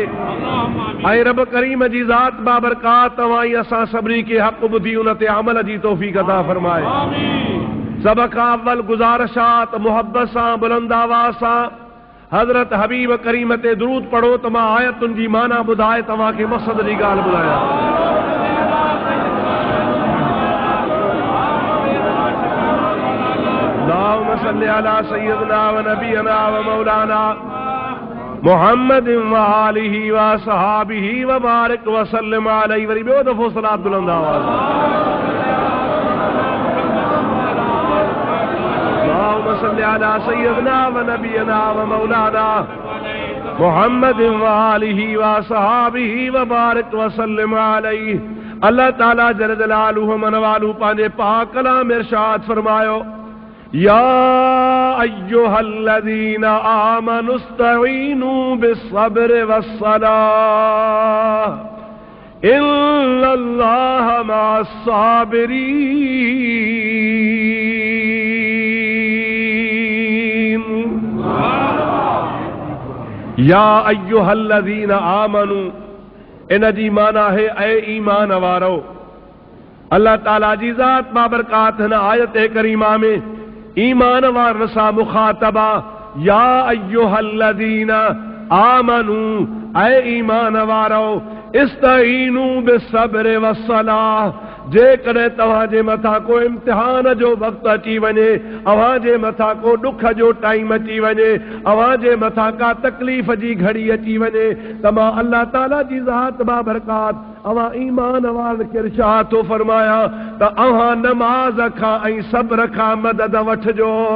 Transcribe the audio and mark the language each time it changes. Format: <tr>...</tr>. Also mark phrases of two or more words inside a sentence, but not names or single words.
<sd>ऐं रब करीम जी ज़ात बाबरकात तव्हां ई असां सभिनी खे हक़ ॿुधी उन ते अमल जी तौफ़ीक़ अता फरमाए। सब खां अव्वल गुज़ारिशात मोहब्बत सां बुलंद आवाज़ सां हज़रत हबीब करीम ते दुरूद पढ़ो त मां आयतुनि जी माना ॿुधाए तव्हांखे मक़सद जी ॻाल्हि ॿुधायां।</sd> <ar>اللهم صل على سيدنا و نبينا و مولانا محمد و آله و صحبه و بارك و سلم عليه.</ar> <sd>वरी ॿियो दफ़ो सलात बुलंद आवाज़।</sd> <ar>صل على سيدنا و نبينا و مولانا محمد و آله و صحبه و بارك و سلم عليه.</ar> <sd>अल्लाह ताला</sd> <ar>جل جلاله عم نواله</ar> <sd>पंहिंजे पाक कलाम इरशाद फरमायो</sd> <ar>يا أيها الذين آمنوا استعينوا بالصبر والصلاة إن الله مع الصابرين. يا أيها الذين آمنوا</ar> <sd>इन जी माना है ऐ ईमान वारो। अल्लाह ताला जी ज़ात बाबरकात हिन आयत करीमा में ईमान वारनि सां मुखातबा</sd> <ar>يا أيها الذين آمنوا</ar> <sd>ऐ ईमान वारो</sd> <ar>استعينوا بالصبر والصلاة.</ar> <sd>जेकॾहिं तव्हांजे मथां को इम्तिहान जो वक़्तु अची वञे, अव्हां जे मथां को ॾुख जो टाइम अची वञे, अव्हां जे मथां का तकलीफ़ जी घड़ी अची वञे त मां अल्लाह ताला जी ज़ात बाबरकात अव्हां ईमान वारनि खे इरशाद थो फरमायां त अव्हां नमाज़ खां ऐं सब्र खां मदद वठिजो।</sd>